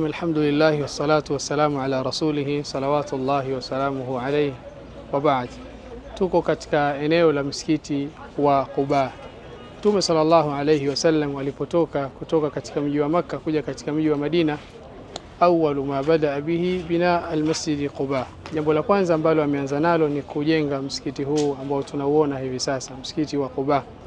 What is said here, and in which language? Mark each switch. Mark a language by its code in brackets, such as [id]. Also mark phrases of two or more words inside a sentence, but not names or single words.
[ar] الحمد لله والصلاة والسلام على رسوله صلوات الله وسلامه عليه وبعد. [sw] Tuko katika eneo la msikiti wa Quba. Mtume [ar] صلى الله عليه وسلم [sw] kutoka katika mji wa Makka kuja katika mji wa Madina, [ar] أول ما بدأ به بناء المسجد قباء. [sw] Jambo la kwanza ambalo ameanza nalo ni kujenga msikiti huu ambao tunauona hivi sasa, msikiti wa Quba.